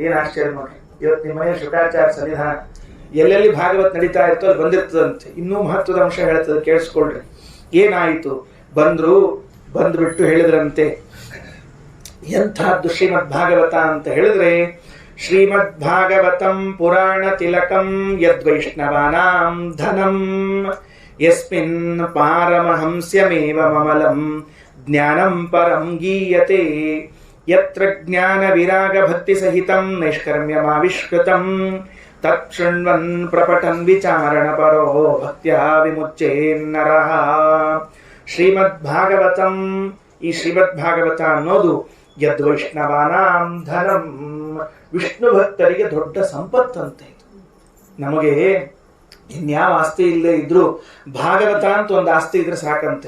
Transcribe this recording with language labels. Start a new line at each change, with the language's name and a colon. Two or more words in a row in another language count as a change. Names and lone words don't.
Kannada: ಏನ್ ಆಶ್ಚರ್ಯ ನೋಡ್ರಿ, ಇವತ್ತು ನಿಮ್ಮ ಮನೆ ಶುಕಾಚಾರ್ಯ ಸನ್ನಿಧಾನ ಎಲ್ಲೆಲ್ಲಿ ಭಾಗವತ್ ನಡೀತಾ ಇರ್ತೋ ಅಲ್ಲಿ ಬಂದಿರ್ತದಂತೆ. ಇನ್ನೂ ಮಹತ್ವದ ಅಂಶ ಹೇಳ್ತದೆ, ಕೇಳಿಸ್ಕೊಳ್ರಿ. ಏನಾಯಿತು, ಬಂದ್ಬಿಟ್ಟು ಹೇಳಿದ್ರಂತೆ, ಎಂಥದ್ದು ಶ್ರೀಮದ್ ಭಾಗವತ ಅಂತ ಹೇಳಿದ್ರೆ,
Sanskrit: ಶ್ರೀಮದ್ ಭಾಗವತಂ ಪುರಾಣ ತಿಲಕಂ ಯದ್ವೈಷ್ಣವಾನಾಂ ಧನಂ ಯಸ್ಮಿನ್ ಪಾರಮಹಂಸ್ಯಮೇವ ಮಮಲಂ ಜ್ಞಾನಂ ಪರಂ ಗೀಯತೆ ಯತ್ರ ಜ್ಞಾನ ವಿರಾಗ ಭಕ್ತಿ ಸಹಿತಂ ನೈಷ್ಕರ್ಮ್ಯಮಾವಿಷ್ಕೃತಂ ತತ್ ಶೃಣ್ವನ್ ಪ್ರಪಟನ್ ವಿಚಾರಣ ಪರೋ ಭಕ್ತ್ಯಾ ವಿಮುಚ್ಯೇನ್ನರಃ.
Kannada: ಶ್ರೀಮದ್ ಭಾಗವತಂ, ಈ ಶ್ರೀಮದ್ ಭಾಗವತ ಅನ್ನೋದು
Sanskrit: ಯದ್ವೈಷ್ಣವಾನಾಂ ಧನಂ,
Kannada: ವಿಷ್ಣು ಭಕ್ತರಿಗೆ ದೊಡ್ಡ ಸಂಪತ್ತಂತೆ. ನಮಗೆ ಇನ್ಯಾವ ಆಸ್ತಿ ಇಲ್ಲದೆ ಇದ್ರು ಭಾಗವತ ಅಂತ ಒಂದು ಆಸ್ತಿ ಇದ್ರೆ ಸಾಕಂತೆ.